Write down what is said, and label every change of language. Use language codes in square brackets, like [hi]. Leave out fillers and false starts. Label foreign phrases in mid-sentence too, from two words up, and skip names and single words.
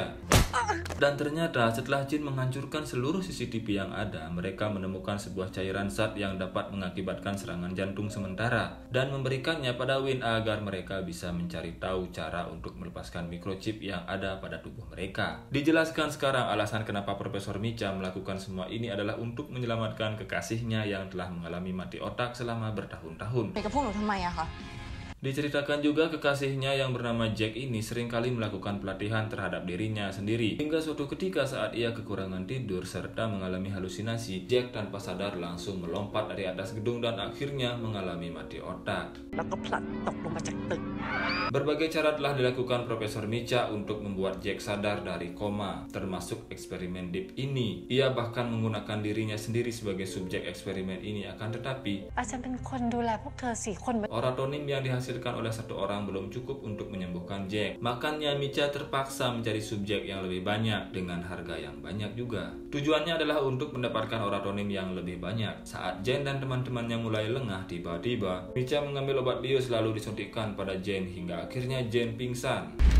[id] Dan ternyata setelah Jin menghancurkan seluruh CCTV yang ada, mereka menemukan sebuah cairan zat yang dapat mengakibatkan serangan jantung sementara dan memberikannya pada Win agar mereka bisa mencari tahu cara untuk melepaskan microchip yang ada pada tubuh mereka. Dijelaskan sekarang alasan kenapa Profesor Micha melakukan semua ini adalah untuk menyelamatkan kekasihnya yang telah mengalami mati otak selama bertahun-tahun. [th] ไปกับพวกหนูทำไมอะคะ [id] Diceritakan juga kekasihnya yang bernama Jack ini seringkali melakukan pelatihan terhadap dirinya sendiri. Hingga suatu ketika saat ia kekurangan tidur serta mengalami halusinasi, Jack tanpa sadar langsung melompat dari atas gedung dan akhirnya mengalami mati otak. [th] แล้วก็ผลัดตกลงมาจากตึก [id] Berbagai cara telah dilakukan Profesor Micha untuk membuat Jack sadar dari koma, termasuk eksperimen Deep ini. Ia bahkan menggunakan dirinya sendiri sebagai subjek eksperimen ini, akan tetapi [th] อาจารย์เป็นคนดูแลพวกเธอ4 คน [id] oratonim yang dihasilkan oleh satu orang belum cukup untuk menyembuhkan Jack. Makanya Micha terpaksa mencari subjek yang lebih banyak dengan harga yang banyak juga. Tujuannya adalah untuk mendapatkan oratonim yang lebih banyak. Saat Jane dan teman-temannya mulai lengah, tiba-tiba Micha mengambil obat bius lalu disuntikkan pada Jane hingga akhirnya Jane pingsan.